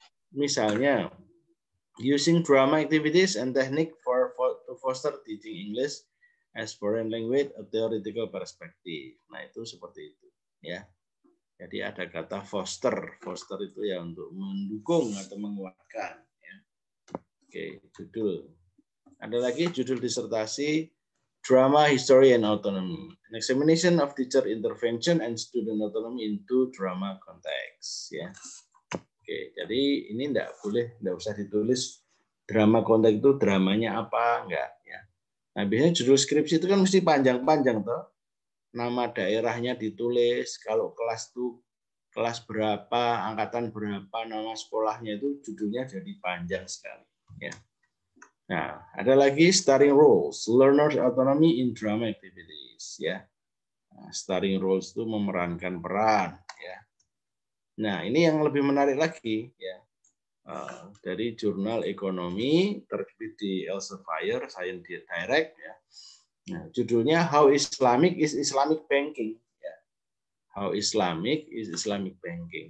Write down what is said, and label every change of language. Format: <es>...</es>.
<id>Misalnya,</id> <en>using drama activities and technique to foster teaching English as foreign language, a theoretical perspective.</en> <id>Nah, itu seperti itu, ya. Jadi ada kata foster. Foster itu ya untuk mendukung atau menguatkan. Ya. Oke, judul. Ada lagi judul disertasi</id> <en>Drama, History, and Autonomy. An examination of teacher intervention and student autonomy into drama context.</en> <id>Ya. Oke, jadi ini enggak usah ditulis drama konteks itu dramanya apa, enggak. Ya. Nah, biasanya judul skripsi itu kan mesti panjang-panjang, toh. Nama daerahnya ditulis, kalau kelas itu kelas berapa, angkatan berapa, nama sekolahnya itu judulnya jadi panjang sekali. Ya. Nah, ada lagi</id> <en>starring roles, learners autonomy in drama activities.</en> <id>Ya, nah,</id> <en>starring roles</en> <id>itu memerankan peran. Ya. Nah, ini yang lebih menarik lagi, ya, dari jurnal ekonomi terbit di Elsevier, Science Direct. Ya. Nah, judulnya</id> <en>How Islamic is Islamic Banking.</en> <id>Ya.</id> <en>How Islamic is Islamic Banking.</en>